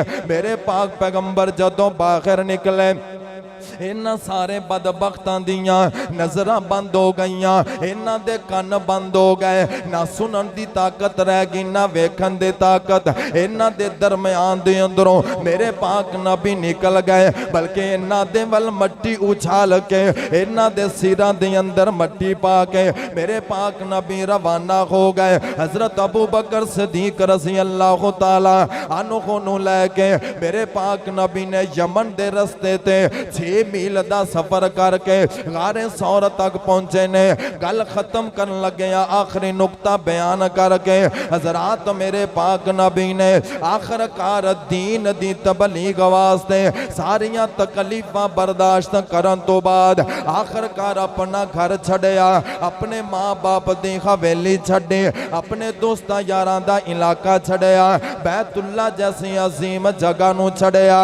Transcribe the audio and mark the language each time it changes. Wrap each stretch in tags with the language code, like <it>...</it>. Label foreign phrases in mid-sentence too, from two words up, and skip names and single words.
<pa>میرے پاک پیغمبر جدوں باہر نکلے انہاں سارے بدبختاں دیاں نظراں بند ہو گئیاں، انہاں دے کن بند ہو گئے، نا سنن دی طاقت رہ گئی نا ویکھن دی طاقت. انہاں دے درمیان دے اندروں میرے پاک نبی نکل گئے، بلکہ انہاں دے ول مٹی اچھال کے انہاں دے سراں دے اندر مٹی پا کے میرے پاک نبی روانہ ہو گئے. حضرت ابو بکر صدیق</pa> <ar>رضي الله تعالى عنه</ar> <pa>نوں لے کے میرے پاک نبی نے یمن دے رستے تے 6 میل دا سفر کر کے غار ثور تک پہنچے نے. گل ختم کر لگے آخری نکتہ بیان کر کے حضرات میرے پاک نبی نے آخرکار دین دی تبلیغ واسطے ساریاں تکلیفاں برداشت کرن توں بعد آخرکار اپنا گھر چھڈیا، اپنے ماں باپ دی حویلی چھڈی، اپنے دوستاں یاراں دا علاقہ چھڈیا، بیت اللہ جیسی عظیم جگہ نوں چھڈیا.</pa>